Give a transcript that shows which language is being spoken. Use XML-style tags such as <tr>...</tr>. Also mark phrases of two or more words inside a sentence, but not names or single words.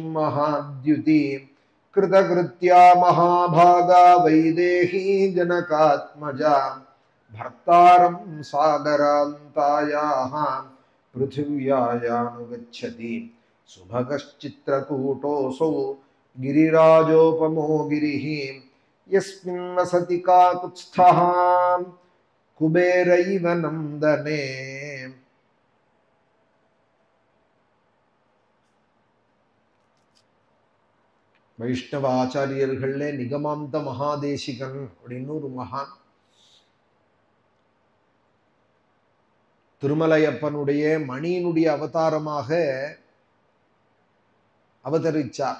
<sa>महाद्युति कृतकृत्या महाभागा वैदेही जनकात्मजा भर्तारं सागरान्तायाः पृथिव्यायानुगच्छति सुभगश्चित्रकूटोऽसौ गिरिराजोपमो गिरिः यस्मिन् वसति काकुत्स्थः कुबेरैव नन्दने</sa> <ta>வைஷ்ணவ ஆச்சாரியர்களே நிகமாந்த மகாதேசிகன் அப்படின்னு ஒரு மகான் திருமலையப்பனுடைய மணியினுடைய அவதாரமாக அவதரிச்சார்.</ta>